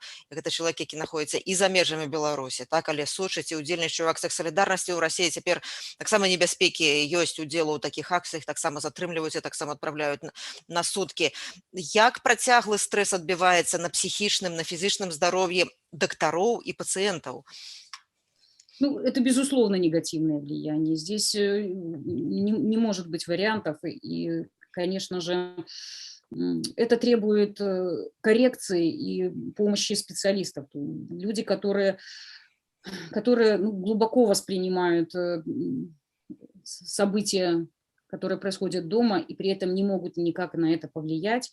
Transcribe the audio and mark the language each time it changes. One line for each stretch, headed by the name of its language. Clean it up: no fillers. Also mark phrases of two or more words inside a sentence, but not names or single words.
Belarusian: Гэта чалавек, які знаходзіцца і за межамі Беларусі, так, але сочыць і удзельнічае ў акцыях салідарнасці. У Расіі цяпер таксама небяспекі ёсць удзелу ў такіх акцыях, таксама затрымліваюць і таксама адпраўляюць на суткі. Як працяглы стрэс адбіваецца на псіхічным, на фізічным здароўі дактароў
Russian: и пациентов? Ну, это, безусловно, негативное влияние. Здесь не может быть вариантов. И, конечно же, это требует коррекции и помощи специалистов. Люди, которые глубоко воспринимают события, которые происходят дома, и при этом не могут никак на это повлиять.